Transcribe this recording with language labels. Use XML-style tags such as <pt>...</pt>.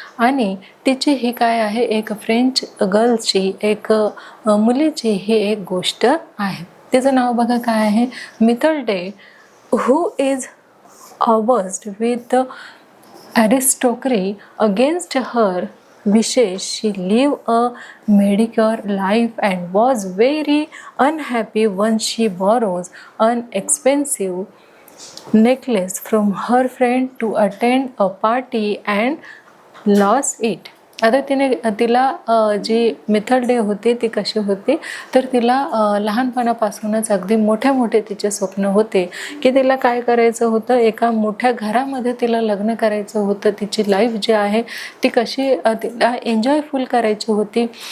<mr>आणि तिची ही काय आहे, एक फ्रेंच गर्लची, एक मुलीची ही एक गोष्ट आहे. तिचं नाव बघा काय आहे, मिथलडे,</mr> <en>Who is averse with aristocracy against her wishes. She lived a mediocre life and was very unhappy when she borrows an expensive necklace from her friend to attend a party and lost it.</en> <mr>आता तिला जी मिथलडे होती ती कशी होती, तर तिला लहानपणापासूनच अगदी मोठे तिचे स्वप्न होते की तिला काय करायचं होतं, एका मोठ्या घरामध्ये तिला लग्न करायचं होतं. तिची लाईफ जी आहे ती कशी तिला एन्जॉयफुल करायची होती.</mr>